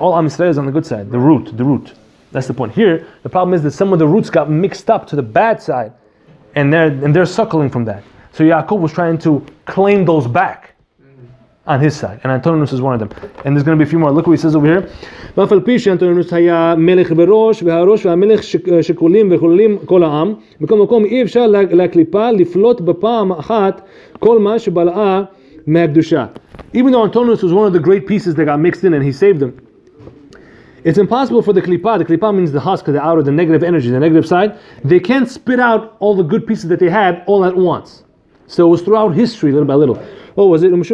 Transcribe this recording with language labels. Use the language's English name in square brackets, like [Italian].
[English] All Am Yisrael is on the good side, the root. That's the point. Here, the problem is that some of the roots got mixed up to the bad side, and they're suckling from that. So Yaakov was trying to claim those back on his side, and Antoninus is one of them. And there's going to be a few more. Look what he says over here. [Hebrew] ואף על פי שאנטונינוס היה מלך בראש, והראש והמלך שקולים וחוללים כל העם, בכל מקום אי אפשר לקליפה לפלוט בפעם אחת כל מה שבלעה מהקדושה. [English] Even though Antoninus was one of the great pieces that got mixed in and he saved them, it's impossible for the klipa means the husk, the outer, the negative energy, the negative side, they can't spit out all the good pieces that they had all at once. So it was throughout history, little by little. What was it?